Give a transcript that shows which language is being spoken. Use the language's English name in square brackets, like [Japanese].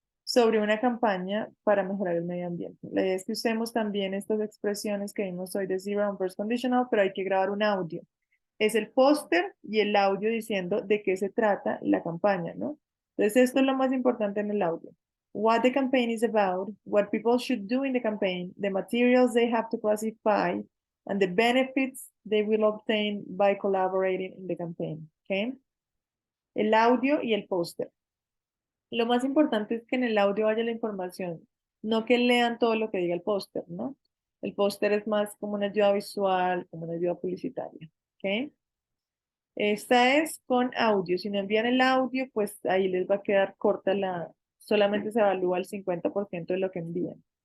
[Spanish] Sobre una campaña para mejorar el medio ambiente. La idea es que usemos también estas expresiones que vimos hoy de zero and first conditional, pero hay que grabar un audio. Es el póster y el audio diciendo de qué se trata la campaña, ¿no? Entonces, esto es lo más importante en el audio. [English] What the campaign is about, what people should do in the campaign, the materials they have to classify, and the benefits they will obtain by collaborating in the campaign, ¿ok? [Spanish] El audio y el póster. Lo más importante es que en el audio vaya la información, no que lean todo lo que diga el póster, ¿no? El póster es más como una ayuda visual, como una ayuda publicitaria, ¿ok? Esta es con audio. Si no envían el audio, pues ahí les va a quedar corta solamente se evalúa el 50% de lo que envían.